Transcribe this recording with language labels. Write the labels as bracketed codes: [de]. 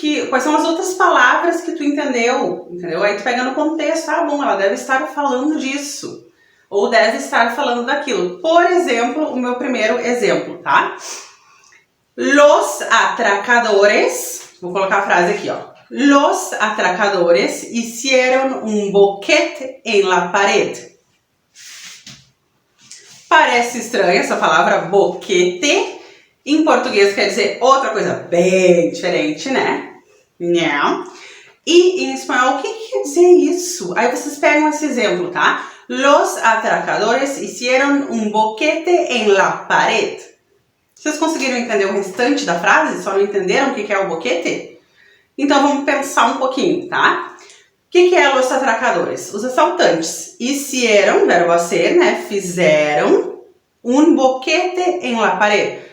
[pt] Quais são as outras palavras que tu entendeu? Aí tu pega no contexto, bom, ela deve estar falando disso, ou deve estar falando daquilo. Por exemplo, o meu primeiro exemplo, tá? [es] Los atracadores, [pt] vou colocar a frase aqui, ó. [es] Los atracadores hicieron un boquete en la pared. [pt] Parece estranha essa palavra boquete. Em português quer dizer outra coisa bem diferente, né? Não. E em espanhol, o que quer dizer isso? Aí vocês pegam esse exemplo, tá? [es] Los atracadores hicieron un boquete en la pared. [pt] Vocês conseguiram entender o restante da frase? Só não entenderam o que é o boquete? Então vamos pensar um pouquinho, tá? O que é [es] los atracadores? [pt] Os assaltantes. [es] Hicieron, verbo hacer, [pt] né? Fizeram [es] un boquete en la pared.